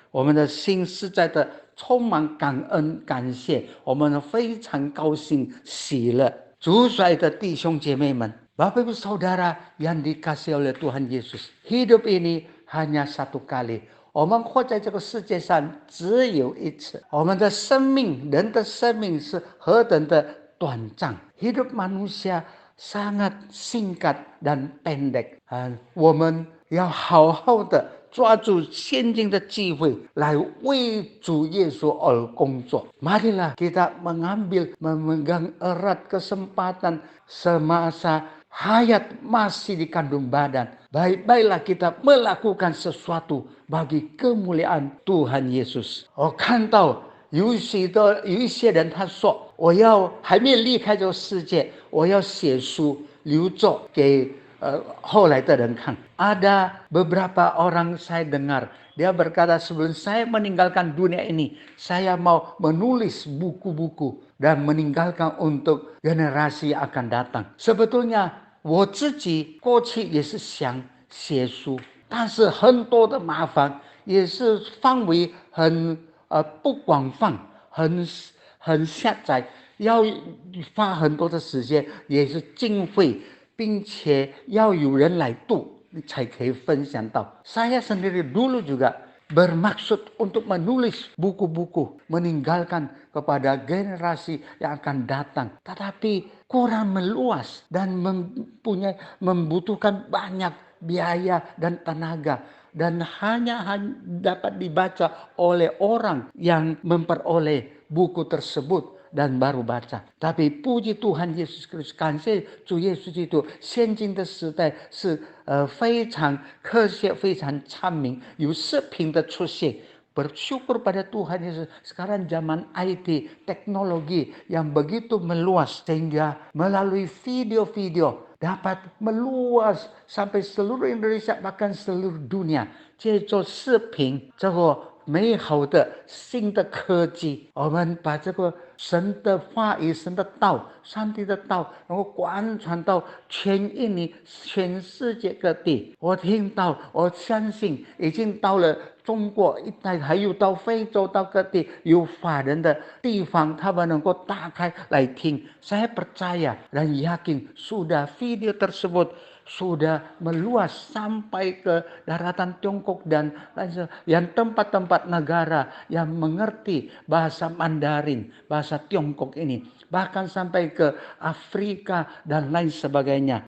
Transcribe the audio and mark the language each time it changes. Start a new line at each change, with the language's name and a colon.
Chinese: 我们的心实在的充满感恩感谢，我们非常高兴喜乐。
Indonesian: 主爱的弟兄姐妹们， Bapak Ibu Saudara yang dikasihi oleh Tuhan Yesus, hidup ini hanya satu kali。
Chinese: 我们活在这个世界上只有一次，我们的生命，人的生命是何等的短暂。
Indonesian: Hidup manusia sangat singkat dan pendek。
Chinese: 我们要好好的抓住现今的机会，来为主耶稣而工作。
Indonesian: Marilah kita memegang erat kesempatan semasa hayat masih di kandung badan. Baik-baiklah kita melakukan sesuatu bagi kemuliaan Tuhan Yesus。
Chinese: 我看到有一些人他说，我要还没有离开这个世界，我要写书留作给后来的人看。
Indonesian: Ada beberapa orang saya dengar, dia berkata, sebelum saya meninggalkan dunia ini, saya mau menulis buku-buku dan meninggalkan untuk generasi yang akan datang.
Chinese: Sebetulnya 我自己过去也是想写书，但是很多的麻烦，也是范围很不广泛，很狭窄，要花很多的时间，也是经费，并且要有人来读才可以分享到。
Indonesian: Saya sendiri dulu juga bermaksud untuk menulis buku-buku, meninggalkan kepada generasi yang akan datang, tetapi kurang meluas dan membutuhkan banyak biaya dan tenaga, dan hanya dapat dibaca oleh orang yang memperoleh buku tersebut dan baru baca.
Chinese: Tapi puji Tuhan Yesus Kristus，感谢主耶稣基督，现今的时代是非常科学、非常昌明，有视频的出现。
Indonesian: Bersyukur pada Tuhan Yesus, sekarang zaman IT, teknologi yang begitu meluas, sehingga melalui video-video dapat meluas sampai seluruh Indonesia, bahkan seluruh dunia。
Chinese: 借着视频这个美好的新的科技，我们把这个神的话语、神的道、上帝的道能够贯穿到全印尼、全世界各地。我听到，我相信已经到了中国一带，还有到非洲，到各地有法人的地方，他们能够打开来听。
Indonesian: Saya percaya dan yakin sudah video tersebut sudah meluas sampai ke daratan Tiongkok dan yang tempat-tempat negara yang mengerti bahasa Mandarin, bahasa Tiongkok ini, bahkan sampai ke Afrika dan lain sebagainya.